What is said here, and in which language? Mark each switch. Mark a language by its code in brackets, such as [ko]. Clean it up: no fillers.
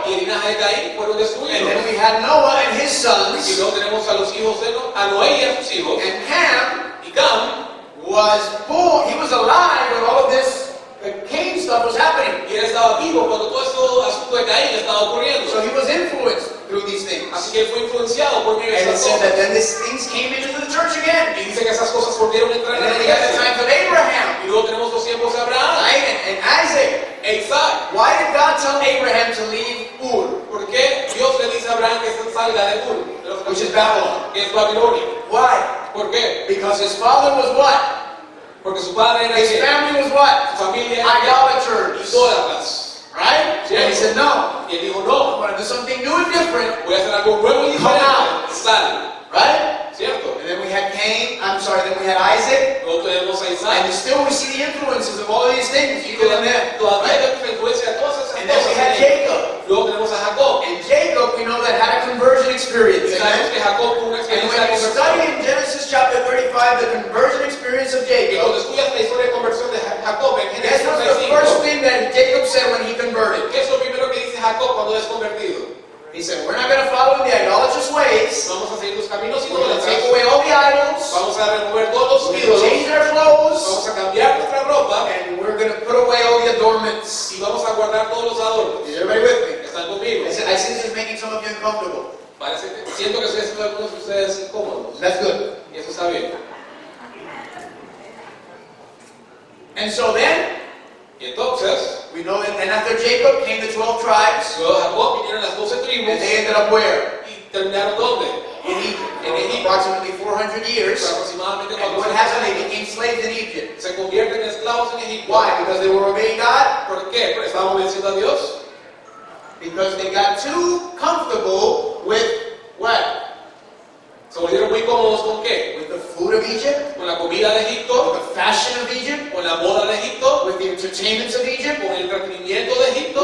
[es] Y el linaje de Caín fueron [en] And [es] destruidos. [en] then we had Noah and his [es] Y [en] sons. [es] luego tenemos a los hijos de a Noé y a sus hijos. [en] And Ham [es] Y Cam, [en] was born, he was alive when all of this Cain stuff was happening. [es] y él estaba vivo cuando todo este asunto de Caín estaba ocurriendo. [en] So he was influenced through these things. [es] Así que él fue influenciado por medio de [en] And it [es] esas [en] said that [es] cosas. [en] then these things came into the church again. [es] Y dice que esas cosas volvieron a entrar [en] And [es] en [en] then [es] la [en] we had the [es] iglesia. [en] times of Abraham, [es] Y luego tenemos los tiempos de Abraham, [en] right? And Isaac. [es] e Isaac. [en] Why did God tell Abraham to leave Ur, [es] ¿Por qué Dios le dice a Abraham que salga de Ur? De los [en] which is Babylon? [es] que es Babilonia. [en] Why? [es] ¿Por qué? [en] Because his father was what? [es] Porque su padre era [en] His [es] que [en] family was what? [es] su familia era [en] Idolaters. [es] idólatras. [en] Right? Yeah. And he said, no, [es] Y él dijo, [en] I [es] no, [en] want to do something new and different. [es] voy a hacer algo nuevo y [en] Come [es] diferente. Sal, [en] Right? [es] ¿cierto? [en] And then we had then we had Isaac. [es] Luego tenemos a [en] And [es] Isaac. [en] still we see the influences of all of these things, [es] Y [en] even in them. [es] todavía [en] Right? [es] vemos la influencia de todas esas [en] And then we had [es] cosas. [en] Jacob. [es] Luego tenemos a Jacob. [en] And Jacob, we know that had a conversion experience. [es] Y sabemos que Jacob tuvo una [en] And [es] experiencia [en] when [es] de [en] you study [es] conversión. [en] in Genesis chapter 35, the conversion experience of [es] Y cuando [en] Jacob, [es] estudias la historia de conversión de Jacob en [en] guess [es] Génesis [en] what's the first [es] 35, [en] thing that Jacob said when he converted? [es] ¿qué es lo primero que dice Jacob cuando es convertido? [en] He said, we're not going to follow in the idolatrous ways. [es] Vamos a seguir los caminos [en] We're going to take [es] idólatras. [en] away all the idols. [es] Vamos a remover todos los [en] We're going to [es] ídolos. [en] change our clothes. [es] Vamos a cambiar nuestra ropa. [en] And we're going to put away all the adornments. [es] Y vamos a guardar todos los adornos. [en] Is everybody with me? [es] ¿Están conmigo? [en] I see this is making some of you uncomfortable. [es] Parece que siento que estoy haciendo a algunos de ustedes incómodos. [en] That's good. [es] Y eso está bien. [en] And so then, [es] Y entonces, [en] we know that then after Jacob came the 12 tribes. [es] luego de Jacob vinieron las 12 tribus. [en] And they ended up where? [es] ¿Y terminaron dónde? [en] In Egypt. [es] En Egipto. [en] Approximately 400 years. [es] Por aproximadamente [en] And what [es] 400 [en] happened? They [es] años. [en] became slaves in Egypt. [es] Se convierten en esclavos en Egipto. [en] Why? Because they were obeying God? [es] ¿Por qué? Porque estaban obedeciendo a Dios. [en] Because they got too comfortable with what? [es] Se volvieron muy cómodos con qué? [en] With the food of Egypt? [es] Con la comida de [en] With [es] Egipto, [en] the fashion of Egypt? [es] con la moda de Egipto, [en] With the entertainments of Egypt? [es] con el entretenimiento de Egipto,